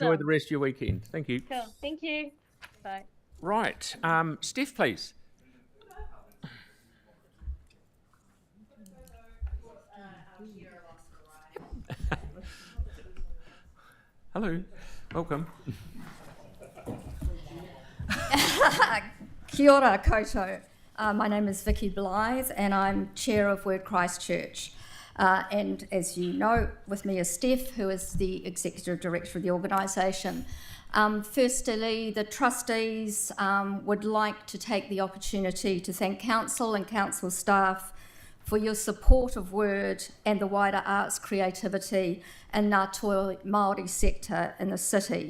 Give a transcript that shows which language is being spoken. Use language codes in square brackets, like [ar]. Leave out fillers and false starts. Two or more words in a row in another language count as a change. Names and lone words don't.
[en] Enjoy the rest of your weekend. Thank you. Cool. Thank you. Bye. Right. Steph, please. Hello, welcome. [mi] Kia ora koutou. [en] My name is Vicky Blythe and I'm chair of Word Christchurch. And as you know, with me is Steph, who is the executive director of the organisation. Firstly, the trustees would like to take the opportunity to thank council and council staff for your support of Word and the wider arts creativity in [mi] Ngā Toi Māori [en] sector in the city.